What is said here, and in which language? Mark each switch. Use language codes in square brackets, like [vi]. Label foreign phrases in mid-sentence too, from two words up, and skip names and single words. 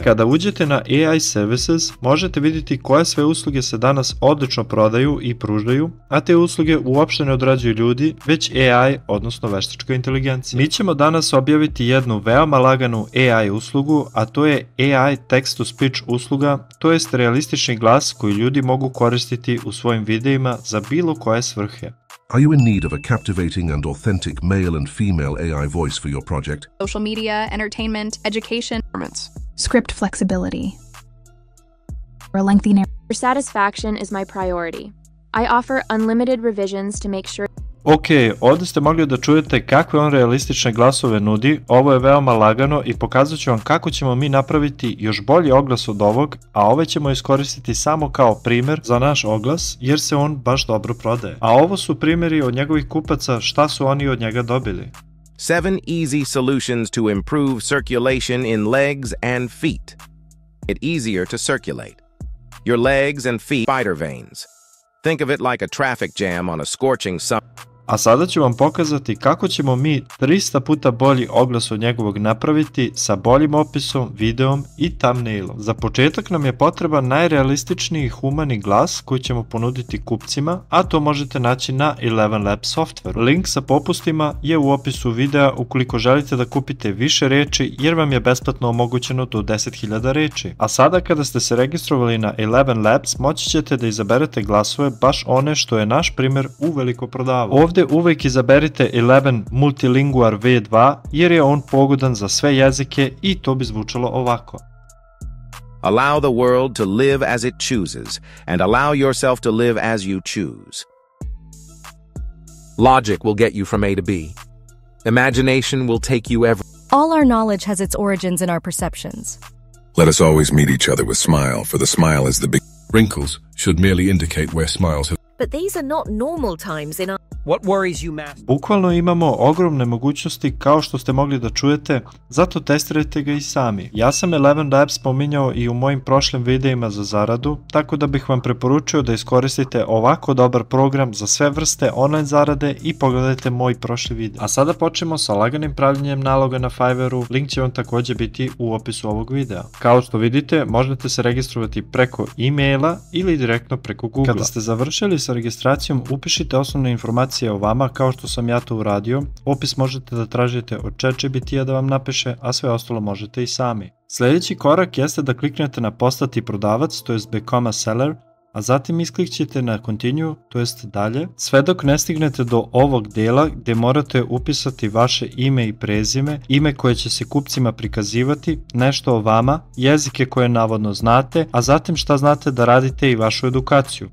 [bs] Kada uđete na AI Services, možete vidjeti koje sve usluge se danas odlično prodaju i pružaju, a te usluge uopšte ne odrađuju ljudi, već AI, odnosno veštačka inteligencija. Mi ćemo danas objaviti jednu veoma laganu AI uslugu, a to je AI Text-to-Speech usluga, to jest realistični glas koji ljudi mogu koristiti u svojim videima za bilo koje svrhe. [en] Are you in need of a captivating and authentic male and female AI voice for your project? Social media, entertainment, education, script flexibility, or a lengthy narrative. Your satisfaction is my priority. I offer unlimited revisions to make sure. [bs] Ok, ovdje ste mogli da čujete kakve on realistične glasove nudi, ovo je veoma lagano i pokazat ću vam kako ćemo mi napraviti još bolji oglas od ovog, a ovaj ćemo iskoristiti samo kao primjer za naš oglas jer se on baš dobro prodaje. A ovo su primjeri od njegovih kupaca šta su oni od njega dobili. [en] 7 easy solutions to improve circulation in legs and feet. It easier to circulate. Your legs and feet spider veins. Think of it like a traffic jam on a scorching sun. [bs] A sada ću vam pokazati kako ćemo mi 300 puta bolji oglas od njegovog napraviti sa boljim opisom, videom i thumbnailom. Za početak nam je potreban najrealističniji humani glas koji ćemo ponuditi kupcima, a to možete naći na Eleven Labs softveru. Link sa popustima je u opisu videa ukoliko želite da kupite više reči jer vam je besplatno omogućeno do 10.000 reči. A sada kada ste se registrovali na Eleven Labs moći ćete da izaberete glasove baš one što je naš primjer uveliko prodavao. Ovdje uvijek izaberite Eleven Multilingual V2 jer je on pogodan za sve jezike i to bi zvučalo ovako. [en] Allow the world to live as it chooses, and allow yourself to live as you choose. Logic will get you from A to B. Imagination will take you All our knowledge has its origins in our perceptions. Let us always meet each other with smile, for the smile is the big... Wrinkles should merely indicate where smiles have... But these are not normal times in our... What worries you, master? [bs] Bukvalno imamo ogromne mogućnosti kao što ste mogli da čujete, zato testirajte ga i sami. Ja sam Eleven Labs spominjao i u mojim prošlim videima za zaradu, tako da bih vam preporučio da iskoristite ovako dobar program za sve vrste online zarade i pogledajte moj prošli video. A sada počnemo sa laganim pravljenjem naloga na Fiverru, link će vam također biti u opisu ovog videa. Kao što vidite, možete se registrovati preko e-maila ili direktno preko Google. Kada ste završili sa registracijom, upišite osnovne informacije o vama kao što sam ja to uradio. Opis možete da tražite od ChatGPT-a da vam napiše, a sve ostalo možete i sami. Sljedeći korak jeste da kliknete na postati prodavac, to jest [en] become a seller, [bs] a zatim isklikćete na continue, to jest dalje, sve dok ne stignete do ovog dela gdje morate upisati vaše ime i prezime, ime koje će se kupcima prikazivati, nešto o vama, jezike koje navodno znate, a zatim šta znate da radite i vašu edukaciju.